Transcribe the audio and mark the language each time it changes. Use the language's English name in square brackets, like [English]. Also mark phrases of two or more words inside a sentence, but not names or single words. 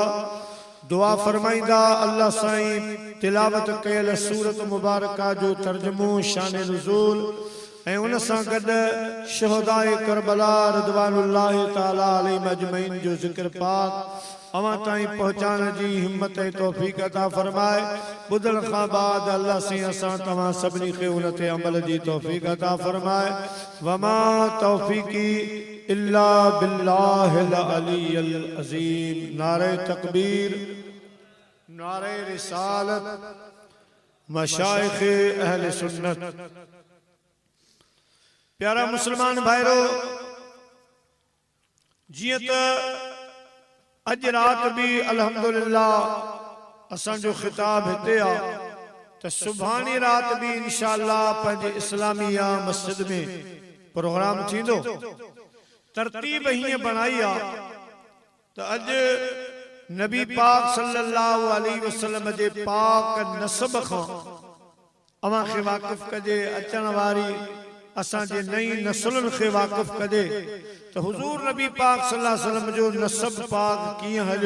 [Sindhi] दुआ फरमाइंदा अल्लाह साईं तिलावत कयल सूरत मुबारका जो तर्जुमो शान नुज़ूल ऐं उन सां गॾु शुहदाए करबला [Arabic] رضوان الله تعالى عليهم أجمعين [Sindhi] जो ज़िक्र पाक अवां ताईं पहुंचाण जी हिम्मत ऐं तौफीक अता फरमाए। ॿुधण खां बाद अल्लाह से असां तव्हां सभिनी खे उन ते अमल जी तौफीक अता फरमाए। [Arabic] وما توفيقي إلا بالله العلي العظيم. [Sindhi] नारे तकबीर, नारे रिसालत, मशाइख अहले सुन्नत। प्यारा मुसलमान भाईरो, जियं त अज रात भी अल्हम्दुलिल्लाह असांजो खिताब हिते आ त सुभाणे रात भी इंशाअल्लाह पंहिंजे इस्लामिया मस्जिद में प्रोग्राम थींदो। तरतीब हीअं बणाई आ त अज नबी पाक [Arabic] صلى الله عليه وسلم [Sindhi] जे पाक नसब खां अवां खे वाक़िफ़ कजे, अचण वारी असांजे नई नस्लुनि खे वाक़िफ़ कजे तो हुजूर नबी पाक [Arabic] صلى الله عليه وسلم [Sindhi] जो नसब पाक कीअं हलियो।